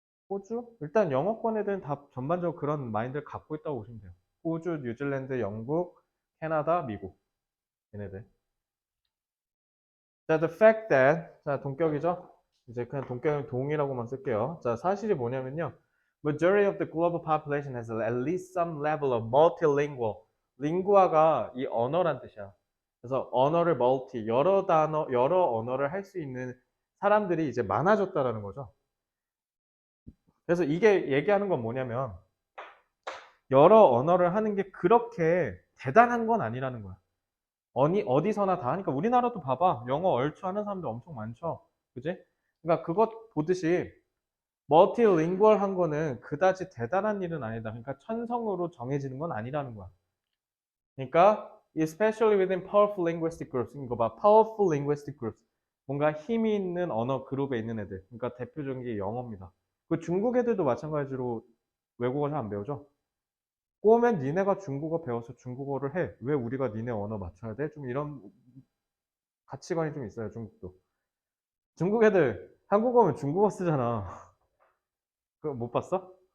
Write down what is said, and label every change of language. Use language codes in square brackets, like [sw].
[ko] 호주? 일단 영어권 애들은 다 전반적으로 그런 마인드를 갖고 있다고 보시면 돼요. 호주, 뉴질랜드, 영국, 캐나다, 미국. 얘네들. 자, [en] the fact that, [ko] 자, 동격이죠? 이제 그냥 동격은 동이라고만 쓸게요. 자, 사실이 뭐냐면요. [en] Majority of the global population has at least some level of multilingual. [ko] 링구아가 이 언어란 뜻이야. 그래서 언어를 multi, 여러 단어, 여러 언어를 할 수 있는 사람들이 이제 많아졌다라는 거죠. 그래서 이게 얘기하는 건 뭐냐면 여러 언어를 하는 게 그렇게 대단한 건 아니라는 거야. 어디서나 다 하니까 우리나라도 봐봐. 영어 얼추 하는 사람들 엄청 많죠. 그지? 그러니까 그것 보듯이 멀티링구얼 한 거는 그다지 대단한 일은 아니다. 그러니까 천성으로 정해지는 건 아니라는 거야. 그러니까 [en] especially within powerful linguistic groups. [ko] 이거 봐. [en] powerful linguistic groups. [ko] 뭔가 힘이 있는 언어 그룹에 있는 애들. 그러니까 대표적인 게 영어입니다. 그 중국 애들도 마찬가지로 외국어 잘 안 배우죠? 꼬우면 니네가 중국어 배워서 중국어를 해. 왜 우리가 니네 언어 맞춰야 돼? 좀 이런 가치관이 좀 있어요, 중국도. 중국 애들 한국어 면 중국어 쓰잖아. 그거 못 봤어?